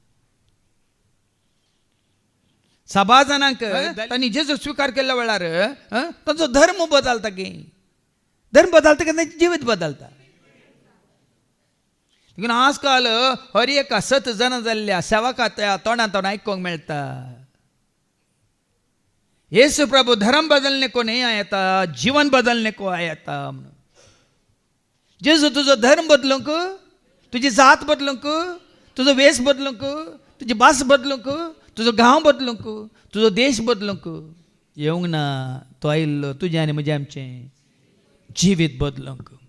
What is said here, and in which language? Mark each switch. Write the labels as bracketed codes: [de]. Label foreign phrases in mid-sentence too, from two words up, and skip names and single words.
[kok] साबा जाणांक तांणी जेजू स्वीकार केल्या वेळार तांचो धर्म बदलता की धर्म बदलता की तांचें जिवीत बदलता. देखून आजकाल हर एक 7 जाणां जाल्ल्या सेवकां तोंडांतल्यान आयकोंक मेळटा, [hi] येसू प्रभु धर्म बदलने को नहीं आया था, जीवन बदलने को आया था [kok] म्हणून. जेजू तुजो धर्म बदलूंक, तुजी जात बदलूंक, तुजो वेस बदलूंक, तुजी भास बदलूंक, तुजो गांव बदलूंक, तुजो देश बदलूंक येवंक ना. तो आयिल्लो तुजें आनी म्हजें आमचें जिवीत बदलूंक.